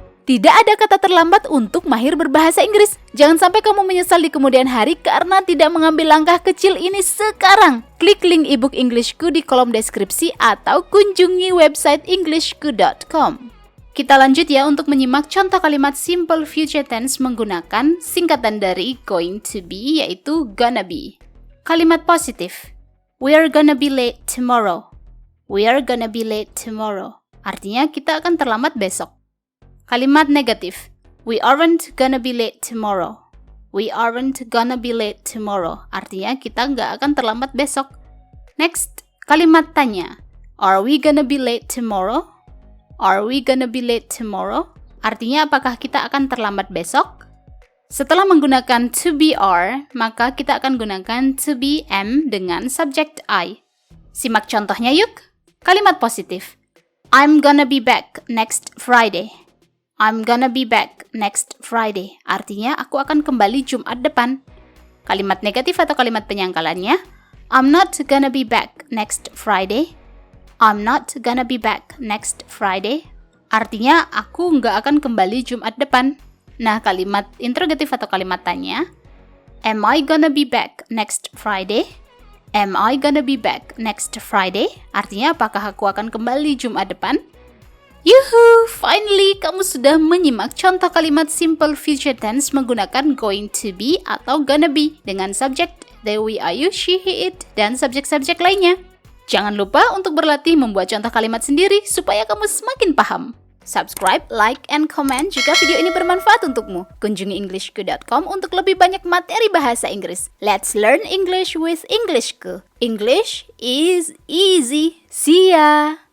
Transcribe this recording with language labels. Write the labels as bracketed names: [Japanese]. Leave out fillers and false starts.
[Indonesian] Tidak ada kata terlambat untuk mahir berbahasa Inggris. Jangan sampai kamu menyesal di kemudian hari karena tidak mengambil langkah kecil ini sekarang. Klik link e-book Englishku di kolom deskripsi atau kunjungi website englishku.com. Kita lanjut ya untuk menyimak contoh kalimat simple future tense menggunakan singkatan dari going to be, yaitu gonna be. Kalimat positif. [English] We're gonna be late tomorrow. We're gonna be late tomorrow. [Indonesian] Artinya kita akan terlambat besok. Kalimat negatif. [English] We aren't gonna be late tomorrow. We aren't gonna be late tomorrow. [Indonesian] Artinya kita nggak akan terlambat besok. Next, kalimat tanya. [English] Are we gonna be late tomorrow? Are we gonna be late tomorrow? [Indonesian] Artinya apakah kita akan terlambat besok? Setelah menggunakan to be are, maka kita akan gunakan to be am dengan subject I. Simak contohnya yuk. Kalimat positif. [English] I'm gonna be back next Friday. I'm gonna be back next Friday. [Indonesian] Artinya, aku akan kembali Jumat depan. Kalimat negatif atau kalimat penyangkalannya, [English] I'm not gonna be back next Friday. I'm not gonna be back next Friday. [Indonesian] Artinya, aku nggak akan kembali Jumat depan. Nah, kalimat interrogatif atau kalimat tanya, [English] Am I gonna be back next Friday? Am I gonna be back next Friday? [Indonesian] Artinya, apakah aku akan kembali Jumat depan? Yuhu! Finally, kamu sudah menyimak contoh kalimat simple future tense menggunakan going to be atau gonna be dengan subjek they, we, are, you, she, he, it, dan subjek-subjek lainnya. Jangan lupa untuk berlatih membuat contoh kalimat sendiri supaya kamu semakin paham. [English] Subscribe, like, and comment [Indonesian] jika video ini bermanfaat untukmu. Kunjungi englishku.com untuk lebih banyak materi bahasa Inggris. [English] Let's learn English with Englishku. English is easy. See ya!